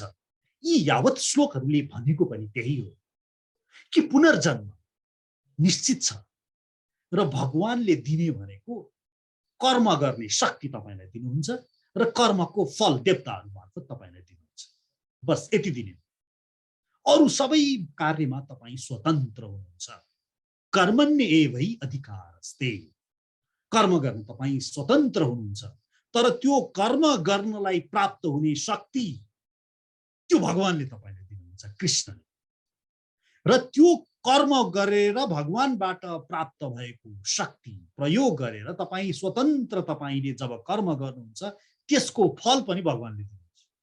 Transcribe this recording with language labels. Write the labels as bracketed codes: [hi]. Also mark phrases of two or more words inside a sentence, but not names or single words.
[ne] यी यावत श्लोकहरूले भनेको पनि त्यही हो कि पुनर्जन्म निश्चित छ र भगवानले दिने भनेको कर्म गर्ने शक्ति तपाईलाई दिनुहुन्छ र कर्मको फल देवताहरू मार्फत तपाईलाई दिनुहुन्छ। बस यति दिने। अरु सबै कार्यमा तपाई स्वतन्त्र हुनुहुन्छ। [sa] कर्मण्य एवै अधिकारस्ते। [ne] कर्म गर्न तपाई स्वतन्त्र हुनुहुन्छ, तर त्यो कर्म गर्नलाई प्राप्त हुने शक्ति त्यो भगवानले तपाईलाई दिनुहुन्छ, कृष्णले। र त्यो कर्म गरेर भगवानबाट प्राप्त भएको शक्ति प्रयोग गरेर तपाई स्वतन्त्र, तपाईले जब कर्म गर्नुहुन्छ त्यसको फल पनि भगवानले दिनुहुन्छ।